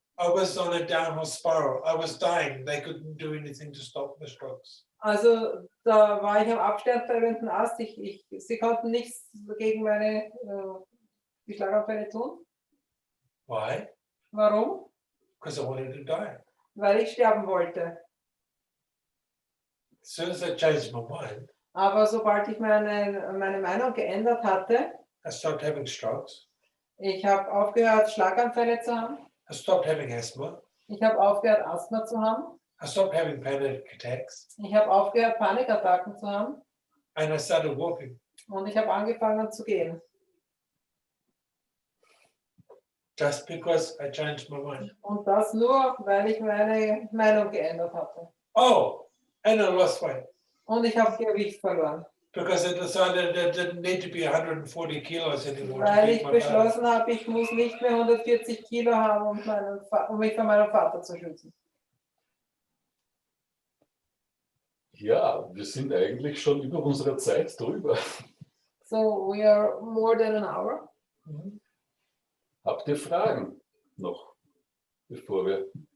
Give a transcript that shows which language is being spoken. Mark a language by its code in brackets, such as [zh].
[en] I was on a downhill spiral. I was dying. They couldn't do anything to stop the strokes. [de] also da war ich am absterbenden Ast. Sie konnten nichts gegen meine die Schlaganfälle tun. [en] Why? [de] Warum? [en] Because I wanted to die. [de] Weil ich sterben wollte. [en] As soon as I changed my mind, [de] Aber sobald ich meine Meinung geändert hatte, [en] I stopped having strokes. [de] ich habe aufgehört, Schlaganfälle zu haben. [en] I stopped having asthma. [de] Ich habe aufgehört, Asthma zu haben. [en] I stopped having panic attacks. [de] Ich habe aufgehört, Panikattacken zu haben. [en] And I started walking. [de] Und ich habe angefangen zu gehen. [en] Just because I changed my mind. [de] Und das nur, weil ich meine Meinung geändert hatte. [en] Oh, and I lost weight. [de] Und ich habe Gewicht verloren. [en] Because I decided it didn't need to be 140 kilos anymore. [de] Weil [en] To keep my balance. [de] beschlossen habe, ich muss nicht mehr 140 Kilo haben, um mich von meinem Vater zu schützen. ja, wir sind eigentlich schon über unsere Zeit drüber. [en] So we are more than an hour. Mhm. [de] Habt ihr Fragen noch, bevor wir...